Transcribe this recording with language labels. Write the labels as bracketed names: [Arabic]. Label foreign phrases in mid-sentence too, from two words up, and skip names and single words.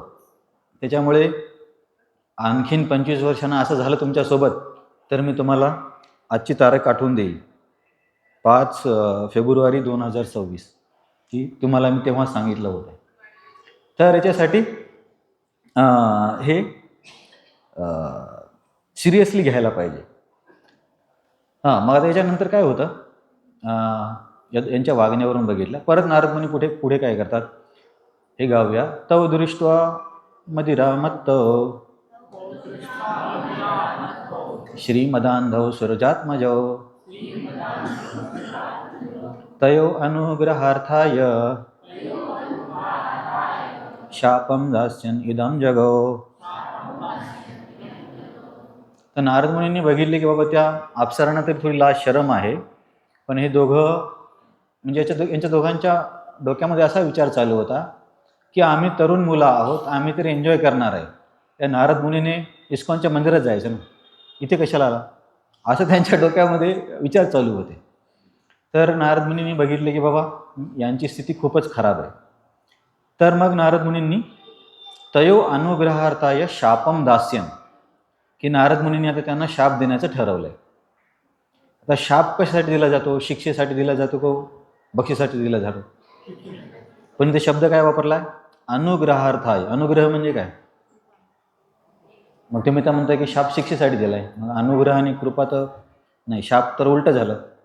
[Marathi] त्याच्यामुळे आणखीन 25 वर्षांना असं झालं तुमच्यासोबत, तर मी तुम्हाला आजची तारीख आठवून देईल, 5 फेब्रुवारी 2026, की तुम्हाला मी तेव्हा सांगितलं होतं. तर याच्यासाठी हे सिरियसली घ्यायला पाहिजे. मग आता याच्यानंतर काय होतं, यांच्या वागण्यावरून बघितलं. परत नारद मुनी पुढे काय करतात हे गाऊया. [Sanskrit] तव दृष्ट्वा मदिरामत्त श्रीमदांधौ सुरजात्मजौ तयो अनुग्रहार्थाय शापम दास्यन इदम जगो. [Marathi] तर नारद मुनींनी बघितले की बाबा त्या अप्सरांना तरी थोडी लाज शरम आहे, पण हे दोघं म्हणजे यांच्या दोघांच्या डोक्यामध्ये असा विचार चालू होता की आम्ही तरुण मुलं आहोत, आम्ही तरी एन्जॉय करणार आहे. त्या नारद मुनीने इस्कॉनच्या मंदिरात जायचं ना, इथे कशाला आला, असं त्यांच्या डोक्यामध्ये विचार चालू होते. तर नारद मुनींनी बघितले की बाबा यांची स्थिती खूपच खराब आहे. तर मग नारद मुनींनी [Sanskrit] तयो अनुग्रहार्थाय शापम दास्यन, [Marathi] की नारद मुनींनी आता त्यांना शाप देण्याचं ठरवलंय. आता शाप कशासाठी दिला जातो? शिक्षेसाठी दिला जातो का बक्षीसाठी दिला जातो? पण ते शब्द काय वापरलाय? अनुग्रहार्थाय. अनुग्रह म्हणजे काय? मग तुम्ही तर म्हणताय की शाप शिक्षेसाठी दिलाय, मग अनुग्रह आणि कृपा तर नाही, शाप तर उलट झालं.